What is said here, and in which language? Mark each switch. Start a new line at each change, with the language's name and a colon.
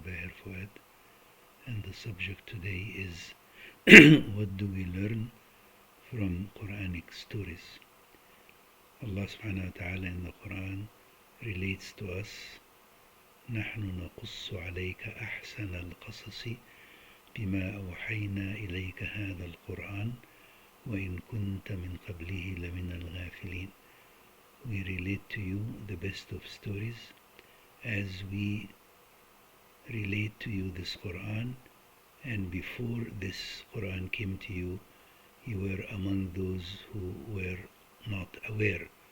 English: Baher Fuad, and the subject today is what do we learn from Quranic stories? Allah subhanahu wa ta'ala in the Quran relates to us
Arabic: نحن نقص عليك أحسن القصص بما أوحينا إليك هذا القرآن وإن كنت من قبله لمن الغافلين.
English: We relate to you the best of stories as we relate to you this Quran, and before this Quran came to you, you were among those who were not aware.